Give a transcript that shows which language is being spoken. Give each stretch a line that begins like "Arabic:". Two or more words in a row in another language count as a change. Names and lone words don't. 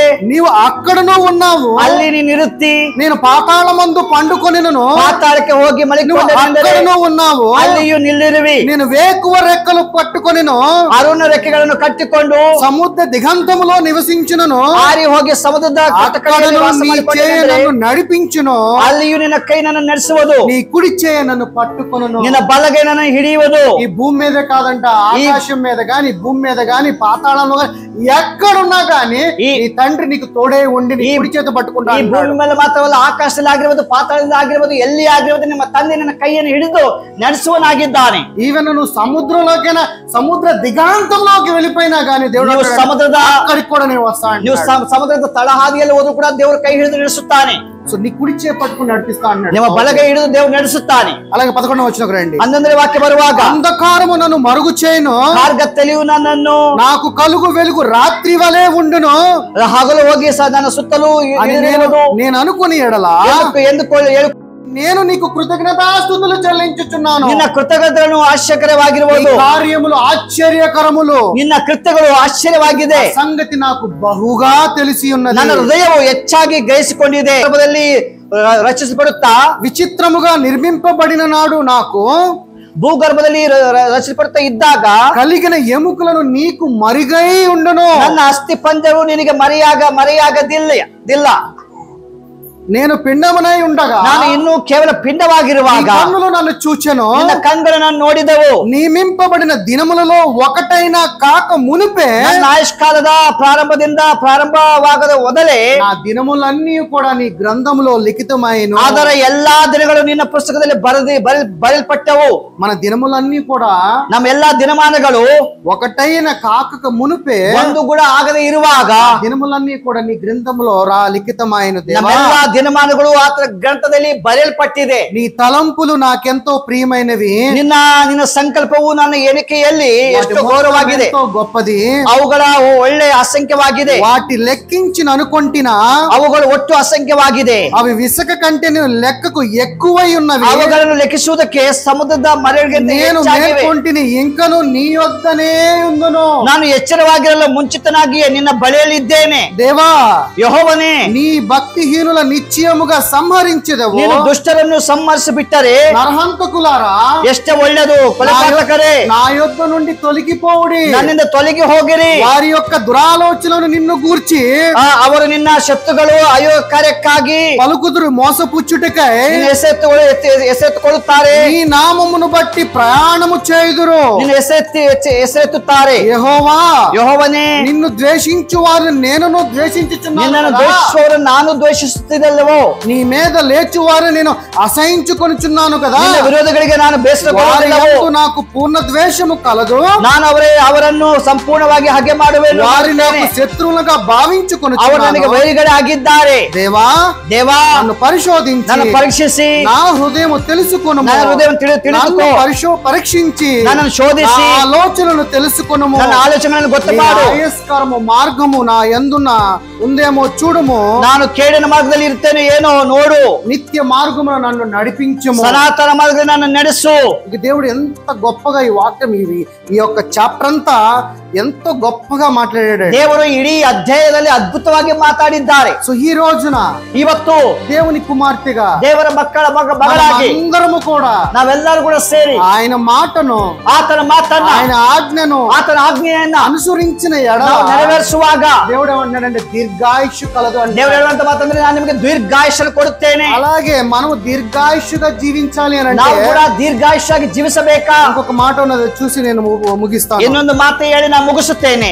Telugu: నీవు అక్కడను ఉన్నావు.
Kannada: ಅಲ್ಲಿ ನೀನು ಇರುತ್ತಿ.
Telugu: నేను పాతాళమందు పండుకొనిను,
Kannada: ಪಾತಾಳಕ್ಕೆ ಹೋಗಿ ಮಲಿಕೊಂಡರೆ
Telugu: అక్కడను ఉన్నావు.
Kannada: ಅಲ್ಲಿಯೂ ನಿಲ್ಲಿರುವಿ.
Telugu: నేను వేకువ రెక్కలు పట్టుకొనిను,
Kannada: ಅರುಣ ರೆಕ್ಕೆಗಳನ್ನು ಕಟ್ಟಿಕೊಂಡು
Telugu: సముద్ర దిగంతములో నివసించును.
Kannada: ಹಾರಿ ಹೋಗಿ ಸಮುದ್ರದ
Telugu: అక్కడను నీ చేయ నన్ను నడిపించును,
Kannada: ಅಲ್ಲಿಯೂ ನಿನ್ನ ಕೈ ನನ್ನ ನಡೆಸುವುದು,
Telugu: నీ కుడి చేయ నన్ను పట్టుకొనును.
Kannada: ನಿನ್ನ ಬಲಗೈ ನನ್ನ ಹಿಡಿಯುವುದು.
Telugu: ఈ భూమి మీద కాదంట, ఆకాశం మీద గాని, భూమి మీద గాని, పాతాళంలో గాని, ఎక్కడున్నా గాని ఈ తండ్రి నీకు తోడే ఉండి నీ కుడి చేత
Kannada: ಈ
Telugu: పట్టుకుంటాడు.
Kannada: ಭೂಮಿ ಮೇಲೆ ಮಾತ್ರವಲ್ಲ, ಆಕಾಶದಲ್ಲಿ ಆಗಿರ್ಬೋದು, ಪಾತಾಳದಲ್ಲಿ ಆಗಿರ್ಬೋದು, ಎಲ್ಲಿ ಆಗಿರ್ಬೋದು, ನಿಮ್ಮ ತಂದೆ ನನ್ನ ಕೈಯನ್ನು ಹಿಡಿದು ನಡೆಸುವನಾಗಿದ್ದಾನೆ.
Telugu: ఈవెన్ నువ్వు సముద్రంలోకైనా, సముద్ర దిగాంతంలోకి వెళ్ళిపోయినా గానీ దేవుడు
Kannada: ನೀವು ಸಮುದ್ರದ
Telugu: అక్కడికి కూడా నేను వస్తాను.
Kannada: ನೀವು ಸಮುದ್ರದ ತಳಹಾದಿಯಲ್ಲಿ ಹೋದ್ರು ಕೂಡ ದೇವರು ಕೈ ಹಿಡಿದು ನಡೆಸುತ್ತಾನೆ.
Telugu: సో నీ కుడి చేయి పట్టుకుని నడిపిస్తా అన్నాడు.
Kannada: ನಿಮ್ಮ ಬಲಗೈ ಹಿಡಿದು ದೇವರು ನಡೆಸುತ್ತಾನೆ.
Telugu: అలాగే 11వ వచనం రండి.
Kannada: 11ನೇ ವಾಕ್ಯ ಬರುವಾಗ,
Telugu: అంధకారము నన్ను మరుగు చేయను,
Kannada: ಮಾರ್ಗತ್ತಲೆಯು ನನ್ನನ್ನು,
Telugu: నాకు కలుగు వెలుగు రాత్రి వలె ఉండును.
Kannada: ಹಗಲು ಹೋಗಿ ನನ್ನ ಸುತ್ತಲೂ
Telugu: అని నేను అనుకుని ఎడలా నేను నీకు కృతజ్ఞతాస్తుతులు చెల్లించుచున్నాను.
Kannada: ನಿನ್ನ ಕೃತಜ್ಞತೆಗಳು ಆಶ್ಚರ್ಯವಾಗಿರುವುದು,
Telugu: కార్యములు ఆశ్చర్యకరములు,
Kannada: ನಿನ್ನ ಕೃತ್ಯಗಳು ಆಶ್ಚರ್ಯವಾಗಿದೆ.
Telugu: సంగతి నాకు బహుగా తెలిసి ఉన్నది.
Kannada: ನನ್ನ ಹೃದಯವು ಹೆಚ್ಚಾಗಿ ಗ್ರಹಿಸಿಕೊಂಡಿದೆ. ರಚಿಸಲ್ಪಡುತ್ತಾ
Telugu: విచిత్రముగా నిర్మింపబడిన నాడు నాకు
Kannada: ಭೂಗರ್ಭದಲ್ಲಿ ರಚಿಸಲ್ಪಡುತ್ತಾ ಇದ್ದಾಗ
Telugu: కలిగిన ఎముకలను నీకు మరిగై ఉండును.
Kannada: ನನ್ನ ಅಸ್ಥಿ ಪಂಜರವು ನಿನಗೆ ಮರೆಯಾಗದಿಲ್ಲ.
Telugu: నేను పిండమునై ఉండగా
Kannada: ನಾನು ಇನ್ನೂ ಕೇವಲ ಪಿಂಡವಾಗಿರುವಾಗ
Telugu: కన్నులు నన్ను చూచెను.
Kannada: ನಿನ್ನ ಕಣ್ಗಳು ನಾನು ನೋಡಿದವು.
Telugu: నియమింపబడిన దినములలో ఒకటైనా కాక మునిపే
Kannada: ನನ್ನ ಆಯುಷ್ಕಾಲದ ಪ್ರಾರಂಭವಾಗದ ಮೊದಲೇ
Telugu: నా దినములన్నీ కూడా నీ గ్రంథములో లిఖితమైను.
Kannada: ಅದರ ಎಲ್ಲಾ ದಿನಗಳು ನಿನ್ನ ಪುಸ್ತಕದಲ್ಲಿ ಬರೆಯಲ್ಪಟ್ಟವು.
Telugu: మన దినములన్నీ కూడా
Kannada: ನಮ್ಮ ಎಲ್ಲಾ ದಿನಮಾನಗಳು
Telugu: ఒకటైన కాక మునిపే
Kannada: ಒಂದು ಕೂಡ ಆಗದೆ ಇರುವಾಗ
Telugu: దినములన్నీ కూడా నీ గ్రంథములో లిఖితమైను.
Kannada: ನಮ್ಮೆಲ್ಲಾ ದಿನಮಾನಗಳು ಆತನ ಗ್ರಂಥದಲ್ಲಿ ಬರೆಯಲ್ಪಟ್ಟಿದೆ.
Telugu: నీ తలంపులు నాకెంతో ప్రియమైనవి,
Kannada: ನಿನ್ನ ಸಂಕಲ್ಪವು ನನ್ನ ಎಣಿಕೆಯಲ್ಲಿ ಎಷ್ಟು ಗೌರವವಾಗಿದೆ,
Telugu: ఎంతో గొప్పది.
Kannada: ಅವುಗಳ ಒಳ್ಳೆ ಅಸಂಖ್ಯವಾಗಿದೆ.
Telugu: వాటి లెక్కించిన అనుకొంటినా
Kannada: ಅವುಗಳು ಒಟ್ಟು ಅಸಂಖ್ಯವಾಗಿದೆ.
Telugu: అవి విసక కంటే లెక్కకు ఎక్కువై ఉన్నవి.
Kannada: ಅವುಗಳನ್ನು ಲೆಕ್ಕಿಸುವುದಕ್ಕೆ ಸಮುದ್ರದ ಮರೆಗೆ
Telugu: నేను మేల్కొంటిని, ఇంకను నీ యొద్దనే ఉందును.
Kannada: ನಾನು ಎಚ್ಚರವಾಗಿರಲು ಮುಂಚಿತನಾಗಿಯೇ ನಿನ್ನ ಬಳಿಯಲ್ಲಿದ್ದೇನೆ.
Telugu: దేవా,
Kannada: ಯೆಹೋವನೇ,
Telugu: నీ భక్తిహీనుల నిశ్చయముగా సంహరించెదవు.
Kannada: ನೀನು ದುಷ್ಟರನ್ನು ಸಂಹರಿಸಿ ಬಿಟ್ಟರೆ
Telugu: నరహంతకులారా
Kannada: ಎಷ್ಟು ಒಳ್ಳೆಯದು. ಕೊಲೆಪಾತಕರೇ,
Telugu: నా యొద్ద నుండి తొలగిపోవుడి.
Kannada: ನನ್ನಿಂದ ತೊಲಗಿ ಹೋಗಿರಿ.
Telugu: వారి యొక్క దురాలోచనలు నిన్ను గూర్చి
Kannada: ಅವರು ನಿನ್ನ ಶತ್ರುಗಳು ಅಯೋ ಕಾರ್ಯಕ್ಕಾಗಿ
Telugu: పలుకుదురు మోసపుచ్చుటకై
Kannada: ಹೆಸರೆತ್ತುಕೊಳ್ಳುತ್ತಾರೆ.
Telugu: నీ నామమును బట్టి ప్రయాణము చేయుదురు.
Kannada: ನಿನ್ನ ಹೆಸರೆತ್ತುತ್ತಾರೆ. ಯೆಹೋವನೇ,
Telugu: నిన్ను ద్వేషించు వారిని నేనును ద్వేషించుచున్నాను.
Kannada: ನಿನ್ನನ್ನು ದ್ವೇಷಿಸುವವರನ್ನು ನಾನು ದ್ವೇಷಿಸುತ್ತಿದ್ದಲ್ಲವೋ?
Telugu: నీ మీద లేచు వారిని నేను అసహించుకొనుచున్నాను కదా.
Kannada: ನಿನ್ನ ವಿರೋಧಿಗಳಿಗೆ ನಾನು ಬೇಸರಗೊಳ್ಳುವುದಿಲ್ಲವೋ?
Telugu: నాకు పూర్ణ ద్వేషము కలదు.
Kannada: ನಾನು ಅವರನ್ನು ಸಂಪೂರ್ಣವಾಗಿ ಹಾಗೆ ಮಾಡುವೆನು.
Telugu: వారి నాకు శత్రువులుగా భావించుకొనుచున్నాను.
Kannada: ಅವರು ನನಗೆ ವೈರಿಗಳೇ ಆಗಿದ್ದಾರೆ.
Telugu: దేవా, నన్ను పరిశోధించి నన్ను పరీక్షిಸಿ నా హృదయం తెలుసుకొను.
Kannada: ನನ್ನ ಹೃದಯ ತಿಳಿದುಕೋ.
Telugu: పరీక్షించి నన్ను శోధిಸಿ ఆలోచనలు తెలుసుకొను.
Kannada: ನನ್ನ ఆలోచనలను ಗೊತ್ತುಮಾಡು.
Telugu: ఆయస్కరము మార్గము నా యందున ఉందేమో చూడుము.
Kannada: ನಾನು ಕೇಡಿನ ಮಾರ್ಗದಲ್ಲಿ ಇರ್ತೇನೆ ಏನೋ ನೋಡು.
Telugu: నిత్య మార్గమును నన్ను నడిపించుము.
Kannada: ಸನಾತನ ಮಾರ್ಗದಲ್ಲಿ ನನ್ನ ನಡೆಸು.
Telugu: దేవుడు ఎంత గొప్పగా ఈ వాక్యం ఈ యొక్క చాప్టర్ అంతా ఎంతో గొప్పగా మాట్లాడాడు.
Kannada: ದೇವರು ಇಡೀ ಅಧ್ಯಾಯದಲ್ಲಿ ಅದ್ಭುತವಾಗಿ ಮಾತಾಡಿದ್ದಾರೆ.
Telugu: సో ఈ రోజున
Kannada: ಇವತ್ತು
Telugu: దేవుని కుమార్తెగా,
Kannada: ದೇವರ ಮಗಳಾಗಿ
Telugu: అందరము కూడా
Kannada: ನಾವೆಲ್ಲರೂ ಕೂಡ ಸೇರಿ
Telugu: ఆయన మాటను,
Kannada: ಆತನ ಮಾತನ್ನ,
Telugu: ఆయన ఆజ్ఞను,
Kannada: ಆತನ ಆಜ್ಞೆಯನ್ನ
Telugu: అనుసరించిన ఎడల
Kannada: ನಾವು ನೆರವೇರಿಸುವಾಗ
Telugu: దేవుడు ఏమన్నాడంటే దీర్ఘాయుష్యు కలదు అంటే.
Kannada: ದೇವರು ಹೇಳುವಂತ ಮಾತಂದ್ರೆ ನಾನು ನಿಮಗೆ ದೀರ್ಘಾಯುಷ್ನು ಕೊಡುತ್ತೇನೆ.
Telugu: అలాగే మనం దీర్ఘాయుష్గా జీవించాలి అని
Kannada: ನಾವು
Telugu: అంటే
Kannada: ಕೂಡ ದೀರ್ಘಾಯುಷ್ಯಾಗಿ ಜೀವಿಸಬೇಕಾ?
Telugu: ఇంకొక మాట ఉన్నది చూసి నేను ముగిస్తాను.
Kannada: ಇನ್ನೊಂದು ಮಾತು ಹೇಳಿ ನಾನು ಮುಗಿಸುತ್ತೇನೆ.